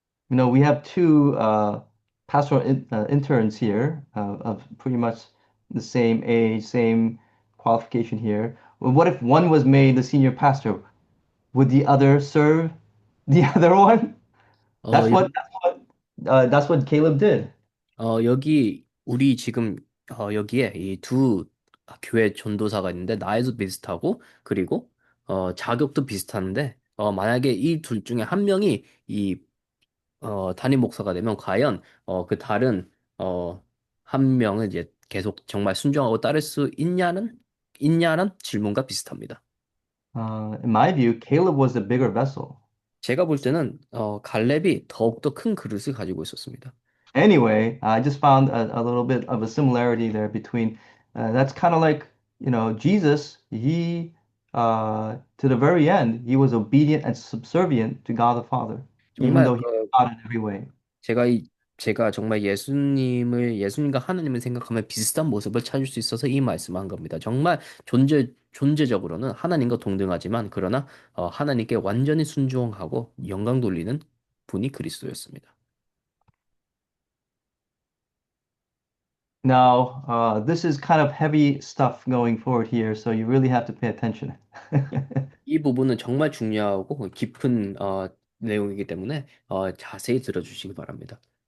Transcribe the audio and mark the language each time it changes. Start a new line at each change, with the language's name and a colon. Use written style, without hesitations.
English: We have two pastoral interns here of pretty much the same age, same qualification here. Well, what if one was made the senior pastor? Would the other serve the other one? 어, That's what Caleb did.
Korean: 여기 우리 지금 여기에 이 두 교회 전도사가 있는데 나이도 비슷하고 그리고 자격도 비슷한데 만약에 이 둘 중에 한 명이 이 담임 목사가 되면 과연 그 다른 어, 한 명은 이제 계속 정말 순종하고 따를 수 있냐는 질문과 비슷합니다.
English: In my view, Caleb was the bigger vessel.
Korean: 제가 볼 때는 갈렙이 더욱더 큰 그릇을 가지고 있었습니다.
English: Anyway, I just found a little bit of a similarity there between that's kind of like, Jesus, to the very end, he was obedient and subservient to God the Father, even
Korean: 정말
English: though he was God in every way.
Korean: 제가 제가 정말 예수님과 하나님을 생각하면 비슷한 모습을 찾을 수 있어서 이 말씀한 겁니다. 정말 존재적으로는 하나님과 동등하지만 그러나 하나님께 완전히 순종하고 영광 돌리는 분이 그리스도였습니다.
English: Now, this is kind of heavy stuff going forward here, so you really have to pay attention.
Korean: 이 부분은 정말 중요하고 깊은 내용이기 때문에 자세히 들어주시기 바랍니다.